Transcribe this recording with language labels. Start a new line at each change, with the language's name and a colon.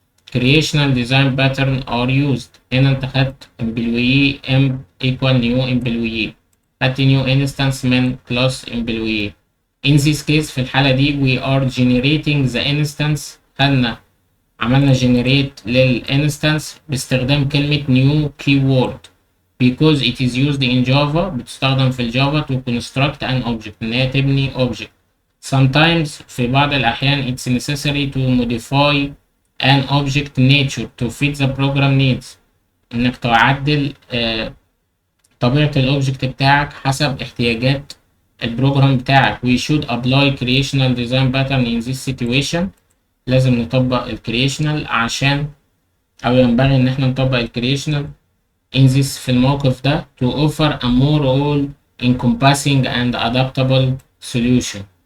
English: Creational design patterns are used.
Arabic: هنا انت خدت employee m equal new employee، خدت new instance من class employee.
English: In this case
Arabic: في الحالة دي
English: we are generating the instance. عملنا generate للinstance
Arabic: باستخدام كلمة
English: new keyword because it is used in Java.
Arabic: بتستخدم في الجافا
English: to construct an object،
Arabic: إن هي تبني object.
English: Sometimes
Arabic: في بعض الأحيان
English: it's necessary to modify an object nature to fit the program needs،
Arabic: إنك تعدل طبيعة الأوبجكت بتاعك حسب احتياجات البروجرام بتاعك
English: we should apply creational design pattern in this situation.
Arabic: لازم نطبق الكرييشنال عشان أو ينبغي إن احنا نطبق الكرييشنال in this في الموقف ده
English: to offer a more all encompassing and adaptable solution.